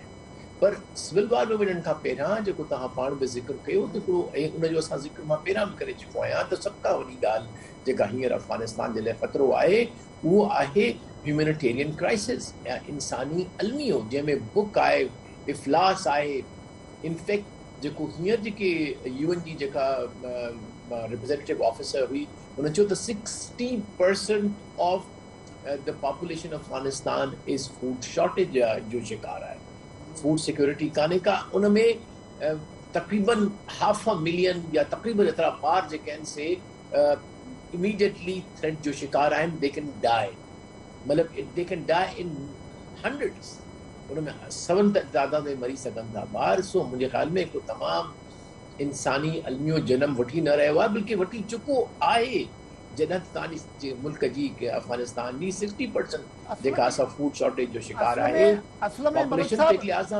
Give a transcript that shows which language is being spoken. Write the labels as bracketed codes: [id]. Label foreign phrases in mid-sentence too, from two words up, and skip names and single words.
[sd] पर सिविल वार में वञण खां पहिरियां जेको तव्हां पाण बि ज़िक्र कयो, त हिकिड़ो, ऐं उनजो असां ज़िक्र मां पहिरियां बि करे चुको आहियां, त सभ खां वॾी ॻाल्हि जेका हींअर अफ़गानिस्तान जे लाइ ख़तरो आहे उहो आहे [en] humanitarian crisis [sd] या इंसानी अलमियो, जंहिंमें बुक आहे, इफ़लास आहे। इनफैक्ट जेको हींअर जेके UN जी जेका [en] representative officer [sd] हुई, हुन चयो त [en] 60% of the population of Afghanistan is food shortage [sd] जो शिकार आहे। [en] food security [sd] कान्हे का। उन में तक़रीबन 500,000 या तक़रीबन एतिरा ॿार जेके आहिनि से [en] immediately threat [sd] जो शिकार आहिनि। [en] they can die, मतिलबु they can die in hundreds, [sd] उन में सवनि तादाद में मरी सघनि था ॿार। सो मुंहिंजे ख़्याल में हिकु तमामु इंसानी अलमियो जनम वठी न रहियो आहे, बल्कि वठी चुको आहे। जॾहिं तव्हांजी मुल्क जी अफ़गानिस्तान जी 60% जेका असां [en] food shortage [sd] जो शिकार आहे, पॉपुलेशन जे लिहाज़